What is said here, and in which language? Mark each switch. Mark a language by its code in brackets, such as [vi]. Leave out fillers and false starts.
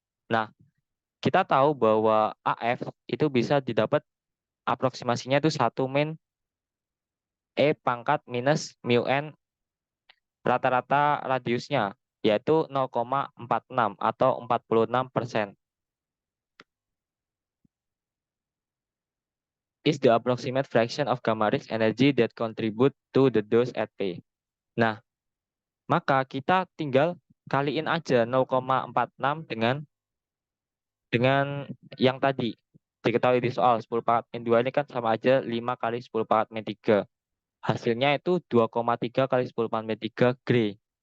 [id] Nah, kita tahu bahwa AF itu bisa didapat aproksimasinya itu 1 min E pangkat minus mu n rata-rata radiusnya, yaitu 0,46 atau 46%. [en] Is the approximate fraction of gamma rays energy that contribute to the dose at P. [id] Nah, maka kita tinggal kaliin aja 0,46 dengan yang tadi diketahui di soal 10 pangkat min 2 ini kan sama aja 5 kali 10 pangkat min 3. Hasilnya itu 2,3 kali 10 pangkat min 3 Gray.